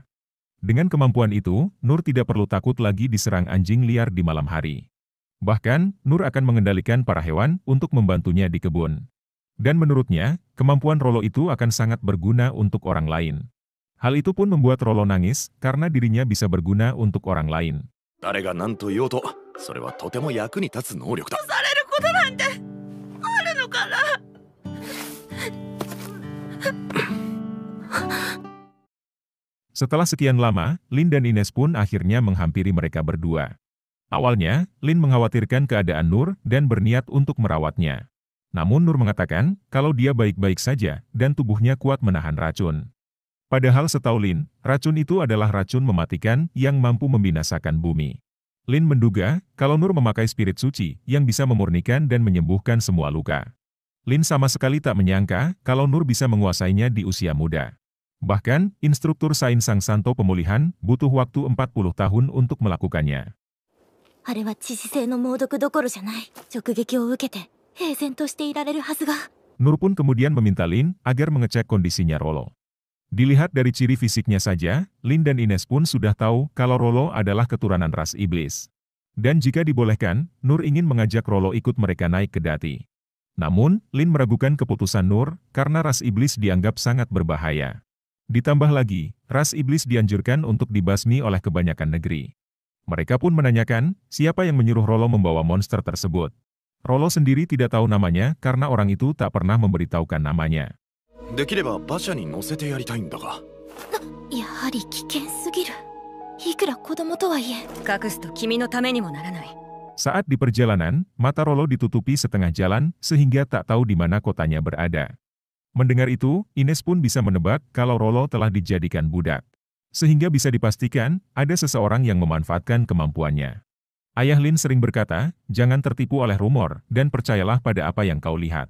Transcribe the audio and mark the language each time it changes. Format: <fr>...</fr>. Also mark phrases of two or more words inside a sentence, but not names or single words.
<id>Dengan kemampuan itu, Nur tidak perlu takut lagi diserang anjing liar di malam hari. Bahkan, Nur akan mengendalikan para hewan untuk membantunya di kebun. Dan menurutnya, kemampuan Rollo itu akan sangat berguna untuk orang lain. Hal itu pun membuat Rollo nangis karena dirinya bisa berguna untuk orang lain.</id> <ja>誰が何と言おうと、それはとても役に立つ能力だ。されることなんてあるのかな。</ja> <id>Setelah sekian lama, Lin dan Ines pun akhirnya menghampiri mereka berdua. Awalnya, Lin mengkhawatirkan keadaan Nur dan berniat untuk merawatnya. Namun Nur mengatakan kalau dia baik-baik saja dan tubuhnya kuat menahan racun. Padahal setahu Lin, racun itu adalah racun mematikan yang mampu membinasakan bumi. Lin menduga kalau Nur memakai spirit suci yang bisa memurnikan dan menyembuhkan semua luka. Lin sama sekali tak menyangka kalau Nur bisa menguasainya di usia muda. Bahkan, instruktur Sain Sang Santo pemulihan butuh waktu 40 tahun untuk melakukannya.</id> <ja>あれは致死性の猛毒どころじゃない。直撃を受けて平然としていられるはずが。</ja> <id>Nur pun kemudian meminta Lin agar mengecek kondisinya Rollo. Dilihat dari ciri fisiknya saja, Lin dan Ines pun sudah tahu kalau Rollo adalah keturunan ras iblis. Dan jika dibolehkan, Nur ingin mengajak Rollo ikut mereka naik ke dati. Namun, Lin meragukan keputusan Nur karena ras iblis dianggap sangat berbahaya. Ditambah lagi, ras iblis dianjurkan untuk dibasmi oleh kebanyakan negeri. Mereka pun menanyakan siapa yang menyuruh Rollo membawa monster tersebut. Rollo sendiri tidak tahu namanya karena orang itu tak pernah memberitahukan namanya.</id> <ja>できれば馬車に乗せてやりたいんだが。やはり危険すぎる。いくら子供とはいえ。隠すと君のためにもならない。</ja> <id>Saat di perjalanan, mata Rollo ditutupi setengah jalan sehingga tak tahu di mana kotanya berada. Mendengar itu, Ines pun bisa menebak kalau Rollo telah dijadikan budak. Sehingga bisa dipastikan ada seseorang yang memanfaatkan kemampuannya. Ayah Lin sering berkata, jangan tertipu oleh rumor dan percayalah pada apa yang kau lihat.</id>